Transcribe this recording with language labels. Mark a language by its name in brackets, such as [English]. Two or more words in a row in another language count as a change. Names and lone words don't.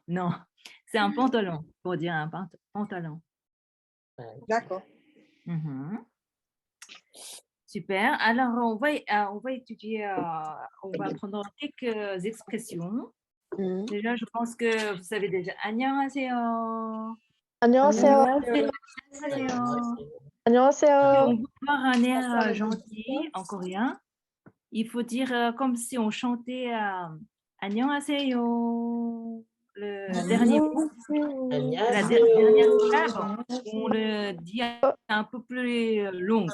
[French] Non, c'est un pantalon, pour dire un pantalon. D'accord. Mhm. Super. Alors, on va étudier, on va prendre quelques expressions. Déjà, je pense que vous savez déjà. [Korean] 안녕하세요. 안녕하세요. 안녕하세요. Si 안녕하세요. [French] on veut voir un air gentil en coréen, il faut dire comme si on chantait 안녕하세요. Le dernier mot, la dernière syllabe, on le dit un peu plus long.